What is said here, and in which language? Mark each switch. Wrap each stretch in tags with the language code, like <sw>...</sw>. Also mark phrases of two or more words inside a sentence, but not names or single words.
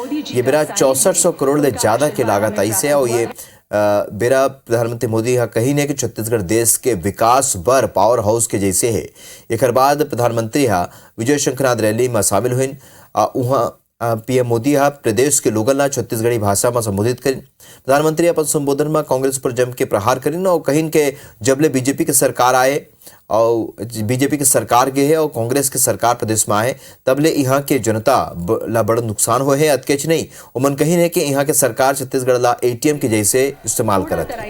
<hne>ये बेरा 6400 करोड़ ले ज्यादा के लागत आई से और ये बेरा प्रधानमंत्री मोदी यह कही ने कि छत्तीसगढ़ देश के विकास बर</hne> <en>power house</en> <hne>के जैसे है। एक बाद प्रधानमंत्री विजय शंखनाथ रैली में शामिल हुई। वहाँ पीएम मोदी प्रदेश के लोगन ला छत्तीसगढ़ी भाषा में संबोधित करें। प्रधानमंत्री अपन संबोधन में कांग्रेस पर जम के प्रहार करें और कहीं के जबले बीजेपी की सरकार आए और बीजेपी की सरकार के है और कांग्रेस की सरकार प्रदेश में आए तबले यहाँ के जनता ला बड़ा नुकसान हो है। अतकेच नहीं उमन कहीं है कि यहाँ के सरकार छत्तीसगढ़ ला एटीएम के जैसे इस्तेमाल करत है।</hne>